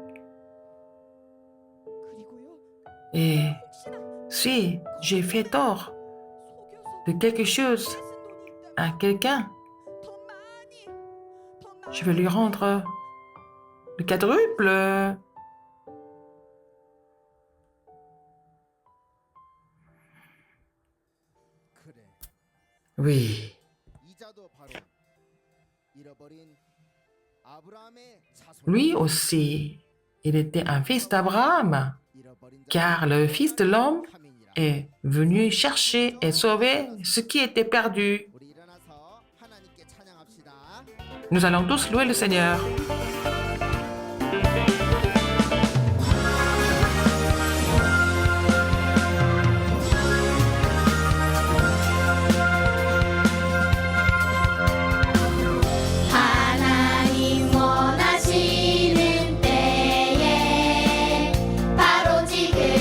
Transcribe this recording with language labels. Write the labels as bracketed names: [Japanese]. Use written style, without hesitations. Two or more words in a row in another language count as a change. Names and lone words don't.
[French] Et si j'ai fait tort de quelque chose à quelqu'un, je vais lui rendre Le quadruple. [Korean] 그래. [French] Oui. [Korean] 이자도 바로 잃어버린 아브라함의 자손. [French] Lui aussi, il était un fils d'Abraham, [Korean] 잃어버린 [French] car le Fils de l'homme [Korean] 카민이라. [French] est venu chercher et sauver ce qui était perdu. [Korean] 우리 일어나서 하나님께 찬양합시다. [French] Nous allons tous louer le Seigneur. [Korean] 하나님 원하시는 때에 바로 지금